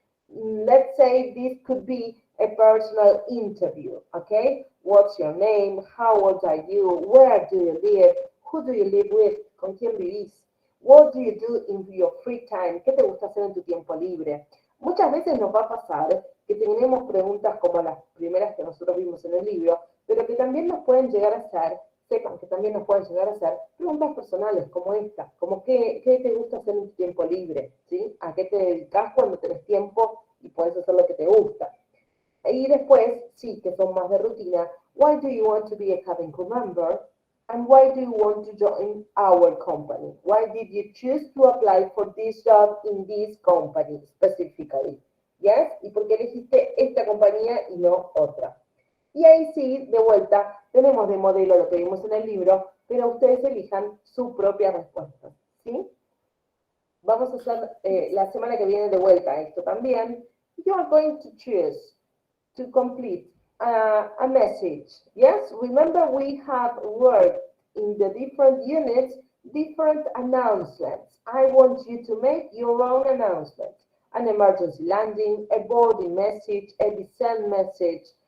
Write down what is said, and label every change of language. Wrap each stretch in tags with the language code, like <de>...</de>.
<en>Let's say this could be a personal interview, okay? What's your name? How old are you? Where do you live? Who do you live with?</en> <es>¿Con quién vivís?</es> <en>What do you do in your free time?</en> <es>¿Qué te gusta hacer en tu tiempo libre? Muchas veces nos va a pasar que tenemos preguntas como las primeras que nosotros vimos en el libro, pero que también nos pueden llegar a hacer, sepan que también nos pueden llegar a hacer preguntas personales como esta, como qué te gusta hacer en tu tiempo libre, ¿sí? ¿A qué te dedicas cuando tenés tiempo y puedes hacer lo que te gusta? Y después, sí, que son más de rutina,</es> <en>why do you want to be a cabin crew member? And why do you want to join our company? Why did you choose to apply for this job in this company specifically? Yes?</en> <es>¿Y por qué elegiste esta compañía y no otra? Y ahí sí, de vuelta, tenemos de modelo lo que vimos en el libro, pero ustedes elijan su propia respuesta, ¿sí? Vamos a hacer la semana que viene de vuelta esto también.</es> <en>You are going to choose to complete a message. Yes, remember we have worked in the different units, different announcements. I want you to make your own announcement. An emergency landing, a boarding message, a descent message.</en>